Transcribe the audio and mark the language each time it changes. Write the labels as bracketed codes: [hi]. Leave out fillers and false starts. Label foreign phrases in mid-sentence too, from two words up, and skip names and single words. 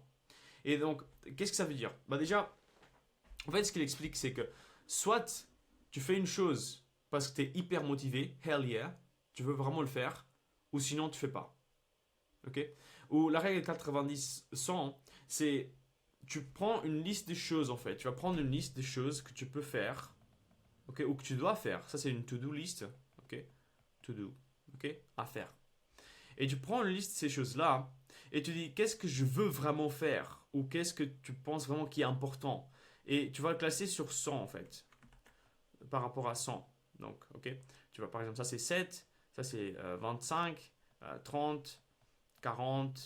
[fr] Et donc, qu'est-ce que ça veut dire? Déjà, en fait, ce qu'il explique, c'est que soit tu fais une chose parce que tu es hyper motivé, [en] hell yeah, [fr] tu veux vraiment le faire, ou sinon tu fais pas. Ok? Ou la règle 90-100, c'est tu prends une liste de choses en fait. Tu vas prendre une liste de choses que tu peux faire, ok, ou que tu dois faire. Ça, c'est une [en] to-do list, [fr] ok? [en] To do, [fr] ok? À faire. Et tu prends une liste de ces choses-là et tu dis qu'est-ce que je veux vraiment faire ou qu'est-ce que tu penses vraiment qui est important. Et tu vas le classer sur 100 en fait, par rapport à 100. Donc, ok. Tu vois, par exemple, ça c'est 7, ça c'est 25, 30, 40.